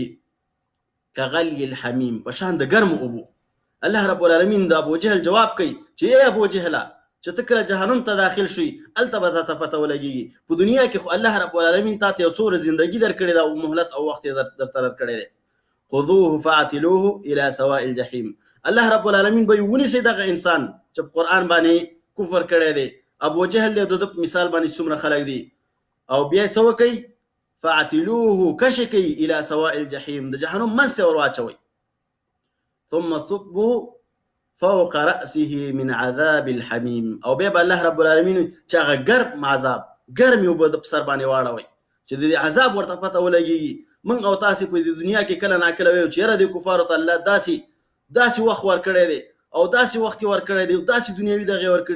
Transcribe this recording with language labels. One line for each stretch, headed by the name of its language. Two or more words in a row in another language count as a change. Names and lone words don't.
Arabic: کغلی الحمیم،
Pashto: په شان د ګرمو اوبو.
Arabic: الله رب العالمین
Pashto: د ابو جهل جواب کوي چې ای ابو جهله چې ته کله جهنم ته داخل شوي هلته به تاته پته ولګېږي. په دنیا کې خو
Arabic: الله رب العالمین
Pashto: تا ته یو څو ورځې زندګي درکړې ده او مهلت او وخت یې درته درکړی دی.
Arabic: خذوه فاعتلوه الى سواء الجحیم. الله رب العالمین
Pashto: به ونیسي دغه انسان چې په قرآن باندې کفر کړی دی. ابو جهل دی د مثال باندې څومره خلک دي او بیا څه وکوي؟ فاعتلوه کش کوي
Arabic: الى سواء الجحیم،
Pashto: د جهنم منځ ته ور واچوئ.
Arabic: ثم صبوا فوق رأسه من عذاب الحمیم.
Pashto: او بیا به
Arabic: الله رب العالمین
Pashto: چې هغه ګرم عذاب ګرم یو به د په سر باندې واړوئ چې د دې عذاب ورته پته ولګېږي. موږ او تاسې په دې دنیا کې کله ناکله ویو چې یاره دې کفارو ته الله داسې وخت ورکړی دی او داسې وخت یې ورکړی دی او داسې دنیاوي دغې ورکړي.